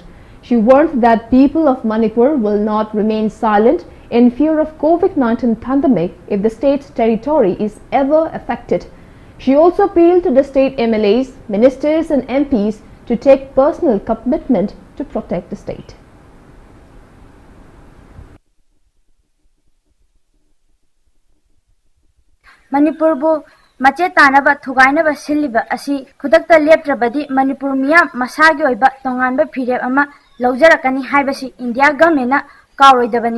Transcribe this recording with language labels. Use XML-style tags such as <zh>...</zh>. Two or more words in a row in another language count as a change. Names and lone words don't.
<en>She warned that people of Manipur will not remain silent in fear of COVID-19 pandemic if the state's territory is ever affected. She also appealed to the state MLAs, ministers and MPs to take personal commitment to protect the state.</en> <mni>Manipur bo mache tanaba thugainaba siliba asi khudakta leptrabadi Manipur miyam masagi oiba tonganba phireb ama lawjarakani haibasi India government na kauroidabani.</mni>